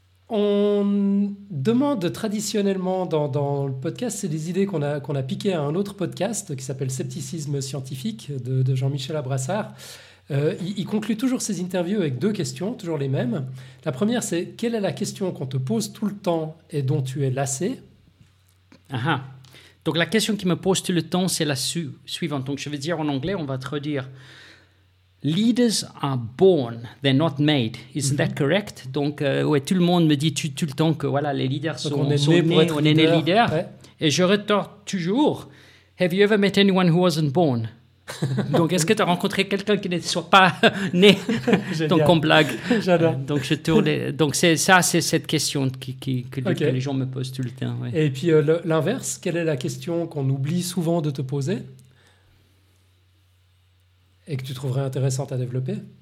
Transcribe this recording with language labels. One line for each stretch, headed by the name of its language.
French: On demande traditionnellement dans le podcast, c'est des idées qu'on a piquées à un autre podcast qui s'appelle Scepticisme scientifique de Jean-Michel Abrassard. Il conclut toujours ses interviews avec 2 questions, toujours les mêmes. La première, c'est quelle est la question qu'on te pose tout le temps et dont tu es lassé? Donc la question qui me pose tout le temps, c'est la suivante. Donc je vais dire en anglais, on va traduire.
English: Leaders are born, they're not made. Isn't that correct?
French: Donc tout le monde me dit tout le temps que voilà, les leaders sont nés leaders. Ouais. Et je retors toujours.
English: Have you ever met anyone who wasn't born?
French: Donc est-ce que tu as rencontré quelqu'un qui ne soit pas né? Donc on blague. J'adore. C'est cette question que les gens me posent tout le temps. Ouais. Et puis l'inverse, quelle est la question qu'on oublie souvent de te poser et que tu trouverais intéressante à développer?